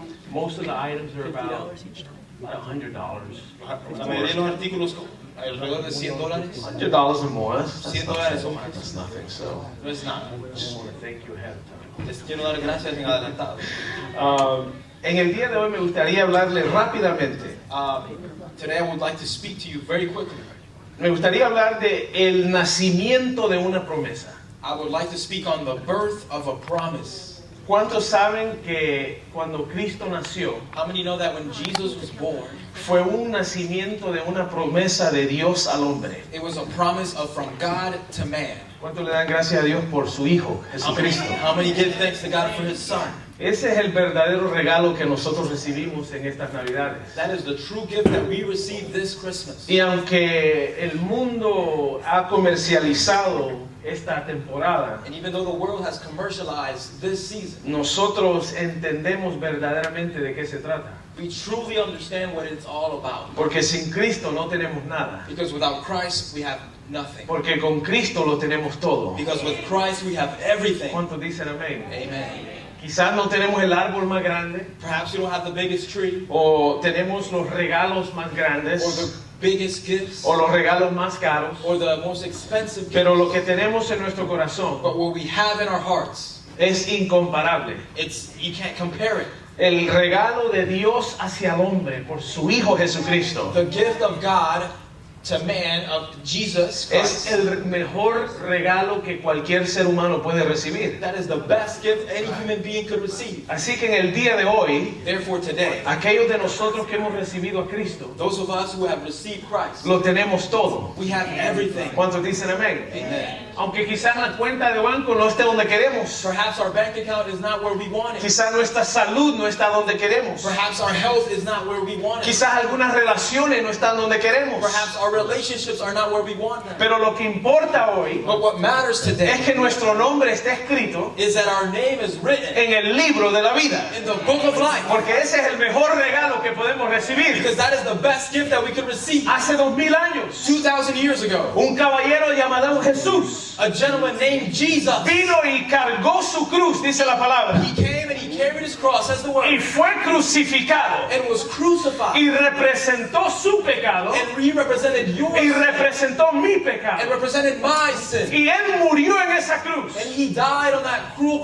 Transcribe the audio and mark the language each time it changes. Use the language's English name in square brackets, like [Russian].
[English] Most of the items are about $100. [Spanish] La mayoría de los artículos alrededor de $100. [English] $100 or more. [Spanish] $100 o más. [English] That's nothing. So, [Spanish] No es nada. [English] I just want to thank you ahead of time. [Spanish] Les quiero dar gracias en adelantado. En el día de hoy me gustaría hablarle rápidamente. [English] Today I would like to speak to you very quickly. [Spanish] Me gustaría hablar de el nacimiento de una promesa. [English] I would like to speak on the birth of a promise. [Spanish] ¿Cuántos saben que cuando Cristo nació [English] How many know that when Jesus was born, [Spanish] fue un nacimiento de una promesa de Dios al hombre? [English] it was a promise of from God to man? [Spanish] ¿Cuántos le dan gracias a Dios por su Hijo, Jesucristo? [English] How many give thanks to God for His Son? [Spanish] Ese es el verdadero regalo que nosotros recibimos en estas Navidades. [English] That is the true gift that we receive this Christmas. [Spanish] Y aunque el mundo ha comercializado esta temporada, [English] And even though the world has commercialized this season, [Spanish] nosotros entendemos verdaderamente de qué se trata. [English] we truly understand what it's all about. [Spanish] Porque sin Cristo no tenemos nada. [English] Because without Christ, we have nothing. [Spanish] Porque con Cristo lo tenemos todo. [English] Because with Christ, we have everything. [Spanish] ¿Cuántos dicen amén? [English] Amen. [Spanish] Quizás no tenemos el árbol más grande, [English] Perhaps you don't have the biggest tree, [Spanish] o tenemos los regalos más [English] or [Spanish] grandes, [English] the biggest gifts, [Spanish] o los regalos más caros, [English] or the most expensive gifts. [Spanish] pero lo que tenemos en nuestro corazón [English] But what we have in our hearts, [Spanish] es incomparable. [English] you can't compare it. [Spanish] El regalo de Dios hacia el hombre por su Hijo Jesucristo [English] The gift of God to man, of Jesus [Spanish] es [English] Christ, [Spanish] el mejor regalo que cualquier ser humano puede recibir. [English] that is the best gift any human being could receive. [Spanish] Así que en el día de hoy, [English] Therefore today, [Spanish] aquellos de nosotros que hemos recibido a Cristo, [English] those of us who have received Christ, [Spanish] lo tenemos todo. [English] we have everything. [Spanish] ¿Cuántos dicen amén? [English] Amen. [Spanish] Aunque quizás la cuenta de banco no esté donde queremos. [English] Perhaps our bank account is not where we want it. [Spanish] Quizás nuestra salud no está donde queremos. [English] Perhaps our health is not where we want it. [Spanish] Quizás algunas relaciones no están donde queremos. [English] Perhaps our relationships are not where we want them. [Spanish] Pero lo que importa hoy [English] But what matters [Spanish] es [English] today [Spanish] que nuestro nombre está escrito [English] is that our name is written [Spanish] en el libro de la vida. [English] in the book of life. [Spanish] Porque ese es el mejor regalo que podemos recibir. [English] Because that is the best gift that we could receive. [Spanish] Hace 2000 años, [English] 2,000 years ago, [Spanish] un caballero llamado Jesús [English] a gentleman named Jesus, [Spanish] vino y cargó su cruz, dice la palabra, [English] he came and he carried his cross, says the [Spanish] y [English] word, [Spanish] fue crucificado [English] and was crucified. [Spanish] y representó su pecado [English] And he represented your [Spanish] y [English] sin [Spanish] representó mi [English] and [Spanish] pecado. [English] represented my sin. [Spanish] Y él murió en esa cruz. [English] And he died on that cruel